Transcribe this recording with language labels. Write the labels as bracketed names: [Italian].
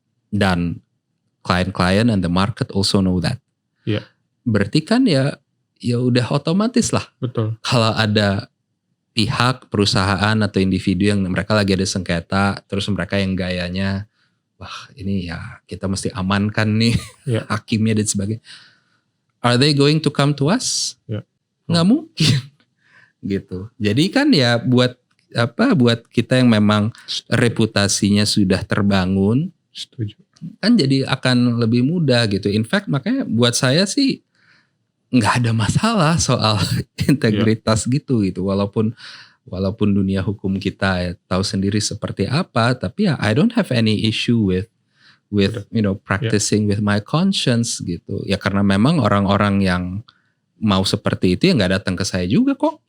[Indonesian] Dan klien-klien [English] and the market also know that. [Indonesian] Berarti kan ya udah otomatis lah. Betul. Kalau ada pihak, perusahaan atau individu yang mereka lagi ada sengketa, terus mereka yang gayanya, wah ini ya kita mesti amankan nih hakimnya dan sebagainya. [English] Are they going to come to us? [Indonesian] Nggak mungkin, gitu. Jadi kan ya buat kita yang memang reputasinya sudah terbangun, kan jadi akan lebih mudah gitu. In fact makanya buat saya sih nggak ada masalah soal integritas gitu walaupun dunia hukum kita ya tahu sendiri seperti apa, tapi ya [English] I don't have any issue with practicing with my conscience [Indonesian] gitu ya, karena memang orang-orang yang mau seperti itu ya nggak datang ke saya juga kok.